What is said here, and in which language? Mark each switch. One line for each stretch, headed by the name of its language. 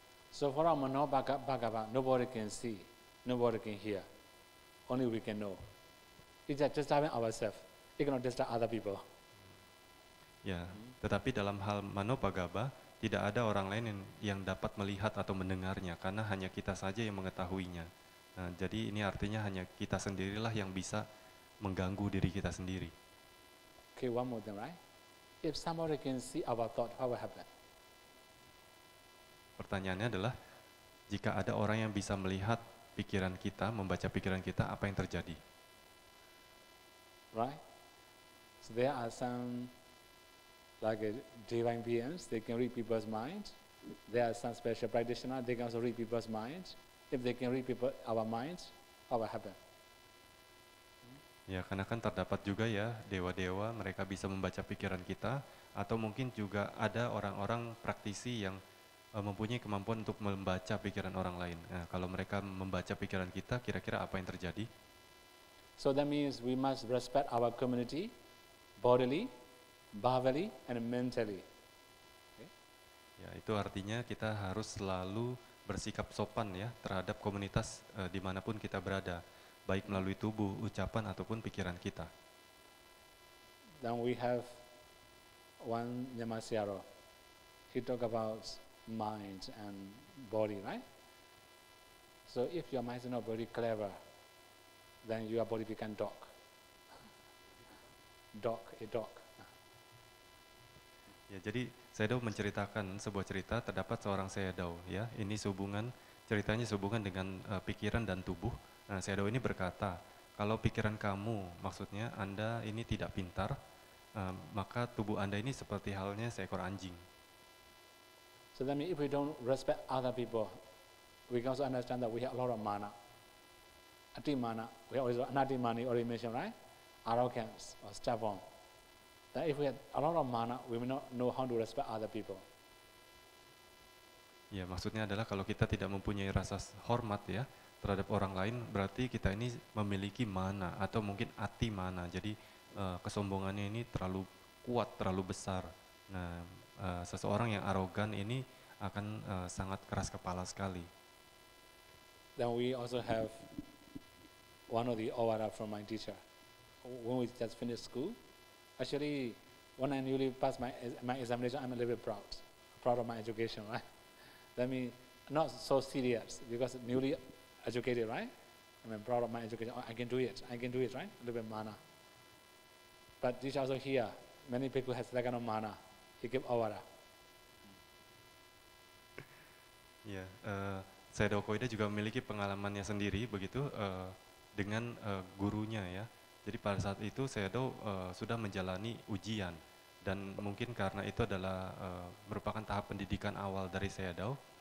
English: So for our mano bhagava, nobody can see, nobody can hear. Only we can know. It's just disturbing ourselves. It cannot disturb other people.
Indonesian: Ya, tetapi dalam hal mano bhagava tidak ada orang lain yang dapat melihat atau mendengarnya karena hanya kita saja yang mengetahuinya. Nah, jadi ini artinya hanya kita sendirilah yang bisa mengganggu diri kita sendiri.
English: Okay, one more thing, right? If somebody can see our thought, what will happen?
Indonesian: Pertanyaannya adalah, jika ada orang yang bisa melihat pikiran kita, membaca pikiran kita, apa yang terjadi?
English: Right? So there are some like divine beings, they can read people's minds. There are some special practitioners, they can also read people's minds. If they can read our minds, what will happen?
Indonesian: Ya, karena kan terdapat juga ya dewa-dewa, mereka bisa membaca pikiran kita, atau mungkin juga ada orang-orang praktisi yang mempunyai kemampuan untuk membaca pikiran orang lain. Nah, kalau mereka membaca pikiran kita, kira-kira apa yang terjadi?
English: So that means we must respect our community, bodily, bhavali, and mentally. Okay?
Indonesian: Ya, itu artinya kita harus selalu bersikap sopan ya terhadap komunitas dimanapun kita berada, baik melalui tubuh, ucapan ataupun pikiran kita.
English: Then we have one Nyamasiyaro. He talk about mind and body, right? So if your mind is not very clever, then your body become dog. A dog.
Indonesian: Ya, jadi Sayadaw menceritakan sebuah cerita, terdapat seorang Sayadaw ya. Ini ceritanya sehubungan dengan pikiran dan tubuh. Nah, Sayadaw ini berkata, kalau pikiran kamu, maksudnya Anda ini tidak pintar, maka tubuh Anda ini seperti halnya seekor anjing.
English: So that means if we don't respect other people, we can also understand that we have a lot of mana. Ati mana, we have also anati mani already mentioned, right? Arrogance or stubborn. That if we have a lot of mana, we will not know how to respect other people.
Indonesian: Ya, maksudnya adalah kalau kita tidak mempunyai rasa hormat ya terhadap orang lain, berarti kita ini memiliki mana atau mungkin ati mana. Jadi kesombongannya ini terlalu kuat, terlalu besar. Nah, seseorang yang arogan ini akan sangat keras kepala sekali.
English: Then we also have one of the awara from my teacher. When we just finished school, actually, when I newly passed my examination, I'm a little bit proud of my education, right? That means not so serious because newly educated, right? I'm proud of my education. Oh, I can do it, right? A little bit mana. But this also here, many people have that kind of mana. He give awara.
Indonesian: Ya, Sayadaw Koida juga memiliki pengalamannya sendiri begitu dengan gurunya ya. Jadi pada saat itu Sayadaw sudah menjalani ujian dan mungkin karena itu adalah merupakan tahap pendidikan awal dari Sayadaw.